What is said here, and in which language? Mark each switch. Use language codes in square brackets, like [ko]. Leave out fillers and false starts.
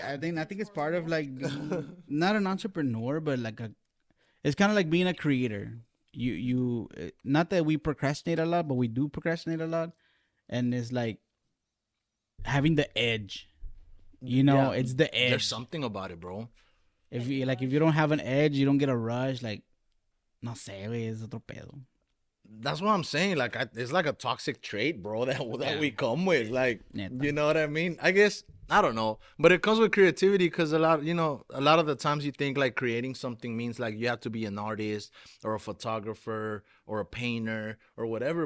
[en] I think it's part of like being not an entrepreneur, but like it's kind of like being a creator. Not that we procrastinate a lot, but we do procrastinate a lot, and it's like having the edge. Yeah, It's the edge. There's something about it, bro. If you don't have an edge, you don't get a rush. [es] Like, no sé, güey, es otro pedo. [en] That's what I'm saying. Like, it's like a toxic trait, bro, that Yeah. we come with. Like, [es] Neta. [en] you know what I mean? I guess I don't know, but it comes with creativity because a lot of the times you think like creating something means like you have to be an artist or a photographer or a painter or whatever.